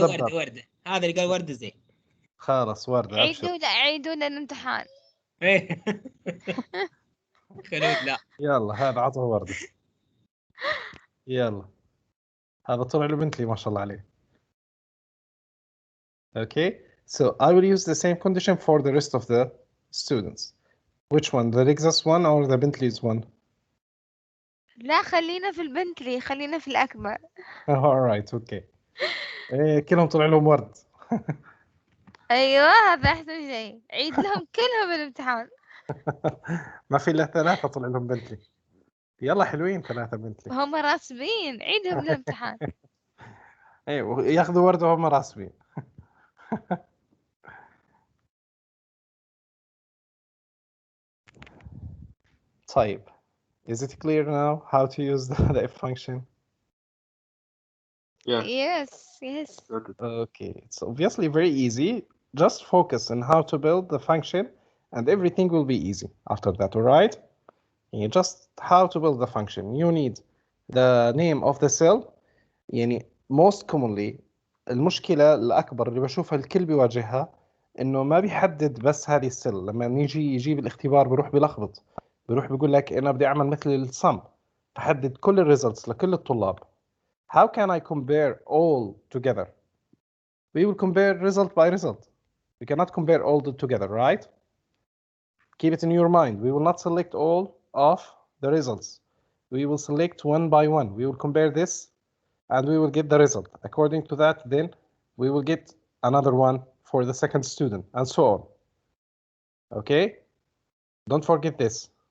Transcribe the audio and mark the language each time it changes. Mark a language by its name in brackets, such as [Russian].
[Arabic] دبدب. وردة هذا اللي قال وردة زين. خلاص وردة ابشر. عيدوا لنا الامتحان. إيه. خلود لا. يلا هذا عطى وردة. يلا هذا طلع له بنتلي ما شاء الله عليه. [English] Okay, so I will use the same condition for the rest of the students. Which one, the Lexus one or the Bentley's one? [Arabic] لا، خلينا في البنتلي، خلينا في الأكبر. [English] All right, okay. [Arabic] إيه كلهم طلع لهم ورد. أيوة، هذا أحسن شيء. عيد لهم كلهم الامتحان. ما في إلا 3 طلع لهم بنتلي. يلا حلوين 3 بنتلي. هم راسبين، عيدهم الامتحان. ايوه ياخذوا ورد وهم راسبين. طيب, [English] is it clear now how to use the if function? Yeah. Yes. Got it. Okay, it's obviously very easy. Just focus on how to build the function and everything will be easy after that, all right? [Arabic] يعني [English] just how to build the function. You need the name of the cell. [Arabic] يعني [English] most commonly [Arabic] المشكلة الأكبر اللي بشوفها الكل بيواجهها إنه ما بيحدد بس هذه السل. لما يجي يجيب الاختبار بيروح بيلخبط، بيروح بيقول لك أنا بدي أعمل مثل السم، بحدد كل الريزلتس لكل الطلاب. [English] How can I compare all together? We will compare result by result. We cannot compare all together, right? Keep it in your mind. We will not select all of the results. We will select one by one. We will compare this and we will get the result. According to that, then we will get another one for the second student and so on. Okay? Don't forget this.